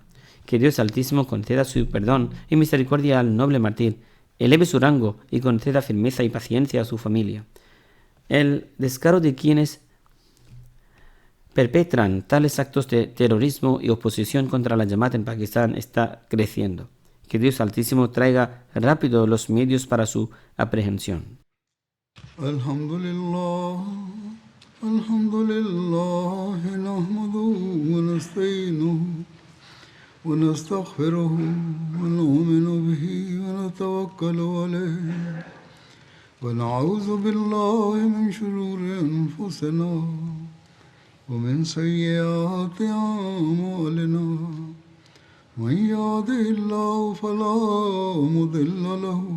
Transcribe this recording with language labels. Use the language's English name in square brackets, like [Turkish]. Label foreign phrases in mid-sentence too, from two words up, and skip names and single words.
[Spanish] Que Dios Altísimo conceda su perdón y misericordia al noble mártir, eleve su rango y conceda firmeza y paciencia a su familia. El descaro de quienes perpetran tales actos de terrorismo y oposición contra la Jamaat en Pakistán está creciendo. Que Dios Altísimo traiga rápido los medios para su aprehensión. [Arabic] الحمد لله نحمده ونستعينه ونستغفره ونؤمن به ونتوكل عليه ونعوذ بالله من شرور أنفسنا ومن سيئات أعمالنا من يهده الله فلا مضل له